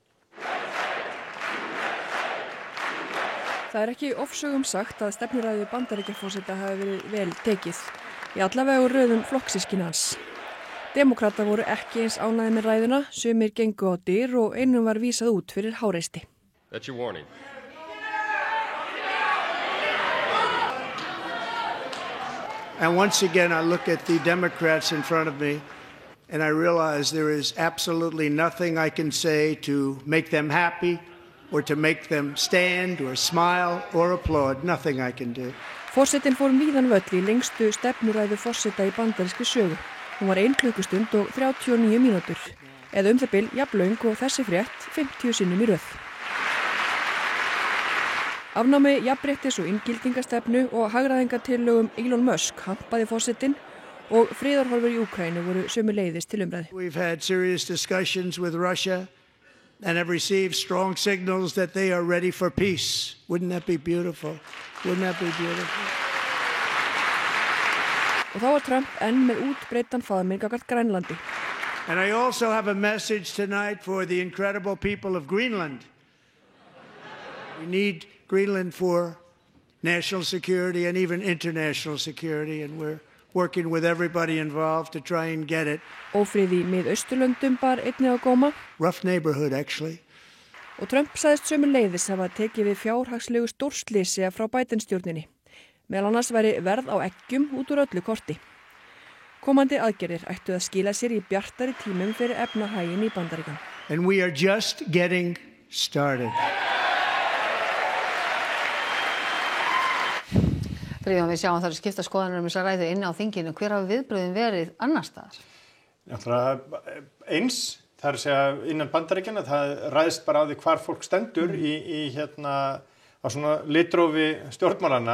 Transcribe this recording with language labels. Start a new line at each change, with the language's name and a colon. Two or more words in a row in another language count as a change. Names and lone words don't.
Icelandic: Það ekki ofsögum sagt að stefnuræðu Bandaríkjaforseta hafi verið vel tekið. Í allavega úr röðum flokksystkina hans. Demókratar voru ekki eins ánægðir með ræðuna, sumir gengu á dyr og einum var vísað út fyrir háreysti.
English: That's your warning. And once again, I look at the Democrats in front of me and I realize there is absolutely nothing I can say to make them happy or to make them stand or smile or applaud. Nothing I can do.
Icelandic: Forsetinn fór víðan völl í lengstu stefnuræðu forseta í bandarískri sögu. Hún var 1 klukkustund og 39 mínútur. Eða það bil jafnlöng og þessi frétt 50 sinnum í röð. Afnámi jafnréttis og inngildingastefnu og hagræðingartillögum Elon Musk hampaði forsetinn og friðarhorfur í Úkraínu voru sömuleiðis til umræðu.
English: We've had serious discussions with Russia and have received strong signals that they are ready for peace. Wouldn't that be beautiful? Wouldn't that be beautiful?
Icelandic: Og þá var Trump enn með útbreiddan faðminn gagnvart Grænlandi.
English: And I also have a message tonight for the incredible people of Greenland. We need Greenland for national security and even international security, and we're working with everybody involved to try and get it.
Icelandic: Ófrið í Mið-Austurlöndum bar einnig á góma.
English: Rough neighborhood, actually.
Icelandic: Og Trump sagðist sömuleiðis hafa tekið við fjárhagslegu stórslysi frá Biden-stjórninni. Meðal annars væri verð á eggjum út úr öllu korti. Komandi aðgerðir ættu að skila sér í bjartari tímum fyrir efnahaginn í Bandaríkjunum.
English: And we are just getting started.
Icelandic: Friðjón, við sjáum þar skipta skoðanir þessa ræðu inni á þinginu. Hver hafa viðbrögðin verið annars staðar? Eins, það er að segja innan Bandaríkjanna, það ræðst bara á því hvar fólk stendur í á svona litrófi stjórnmálanna.